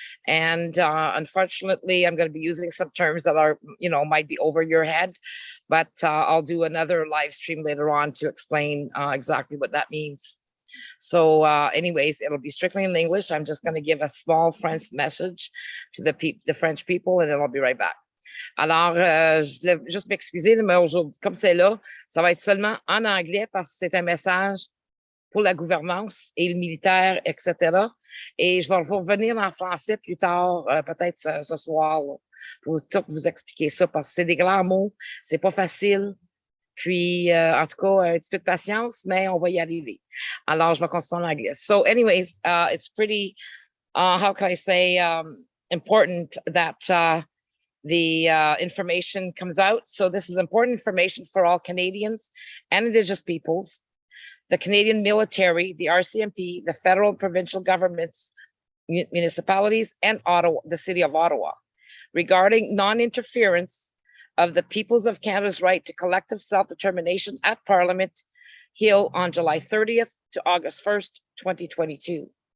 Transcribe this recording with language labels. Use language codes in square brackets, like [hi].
[en] And unfortunately, I'm going to be using some terms that are, might be over your head, but I'll do another live stream later on to explain exactly what that means. So anyways, it'll be strictly in English. I'm just going to give a small French message to the French people, and then I'll be right back. [fr] Alors, je voulais juste m'excuser, mais aujourd'hui, comme c'est là, ça va être seulement en anglais parce que c'est un message pour la gouvernance et le militaire, etc. Et je vais revenir en français plus tard, peut-être ce soir, là, pour tout vous expliquer ça, parce que c'est des grands mots, c'est pas facile. Puis, en tout cas, un petit peu de patience, mais on va y arriver. Alors, je vais continuer en anglais. [en] So anyways, it's pretty, how can I say, important that the information comes out. So this is important information for all Canadians and Indigenous peoples, the Canadian military, the RCMP, the federal and provincial governments, municipalities, and Ottawa, the city of Ottawa, regarding non-interference of the peoples of Canada's right to collective self-determination at Parliament Hill on July 30th to August 1st, 2022.